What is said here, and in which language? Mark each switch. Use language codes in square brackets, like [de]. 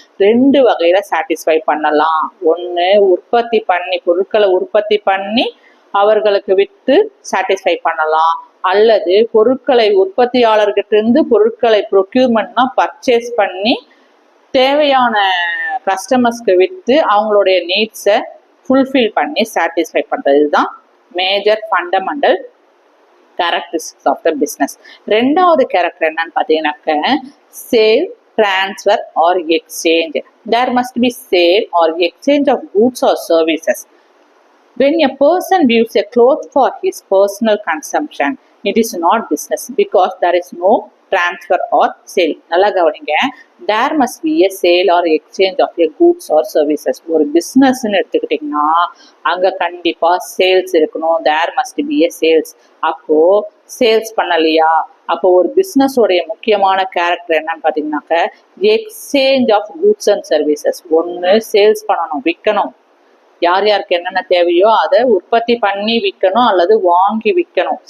[ta] ரெண்டு வகையில சாட்டிஸ்ஃபை பண்ணலாம். ஒன்று உற்பத்தி பண்ணி பொருட்களை உற்பத்தி பண்ணி அவர்களுக்கு விற்று சாட்டிஸ்ஃபை பண்ணலாம். அல்லது பொருட்களை உற்பத்தியாளர்கிட்ட இருந்து பொருட்களை ப்ரொக்யூர்மெண்ட்னா பர்ச்சேஸ் பண்ணி தேவையான கஸ்டமர்ஸ்க்கு விற்று அவங்களுடைய நீட்ஸை ஃபுல்ஃபில் பண்ணி சாட்டிஸ்ஃபை பண்றது. இதுதான் [en] Major fundamental characteristics of the business. [ta] ரெண்டாவது கேரக்டர் என்னன்னு பார்த்தீங்கன்னாக்க sale, transfer R exchange. [en] there must be sale or exchange of goods or services. When a person views a cloth for his personal consumption, it is not business because there is no transfer or sale. [ta] நல்லா கவனிங்க. [en] there must be a sale or exchange of a goods or services. [ta] ஒரு பிஸ்னஸ்ன்னு எடுத்துக்கிட்டிங்கன்னா அங்கே கண்டிப்பாக sales இருக்கணும். [en] there must be a sales. [ta] அப்போ sales பண்ணலையா? அப்போ ஒரு பிஸ்னஸோடைய முக்கியமான கேரக்டர் என்னன்னு பார்த்தீங்கன்னாக்க exchange of goods and services. ஒன்று சேல்ஸ் பண்ணணும், விற்கணும். யார் யாருக்கு என்னென்ன தேவையோ அதை உற்பத்தி பண்ணி விற்கணும் அல்லது வாங்கி விற்கணும்.